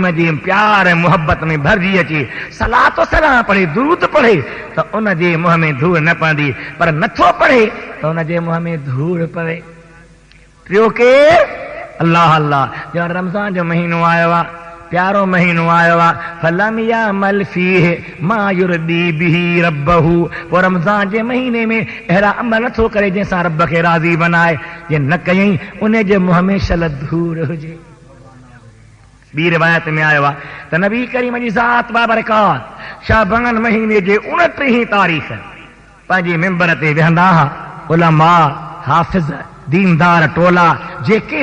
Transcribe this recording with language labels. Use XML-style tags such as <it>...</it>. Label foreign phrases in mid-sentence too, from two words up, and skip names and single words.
<sd>जी प्यार ऐं मुहबत में भरिजी अचे सलात सलाम पढ़े दुरूद पढ़े त उन जे मुंहं में धूड़ न पवंदी पर नथो पढ़े त उन जे मुंहं में धूड़ पवे टियों केरु अल्लाह अल्लाह जो रमज़ान जो महीनो आयो आहे प्यारो महीनो आयो आहे</sd> <ar>فلم يعمل فيه ما يرضي به ربه</ar> <sd>पोइ रमज़ान जे महीने में अहिड़ा अमल नथो करे जंहिंसां रब खे राज़ी बनाए जे न कयईं उन जे मुंहं में शल धूड़ हुजे ॿी रिवायत में आयो आहे त नबी करीम जी ज़ात बाबरकात शाबान महीने जे 29 तारीख़ पंहिंजे मिंबर ते वेहंदा हुआ उलमा हाफ़िज़ दीनदार टोला जेके</sd>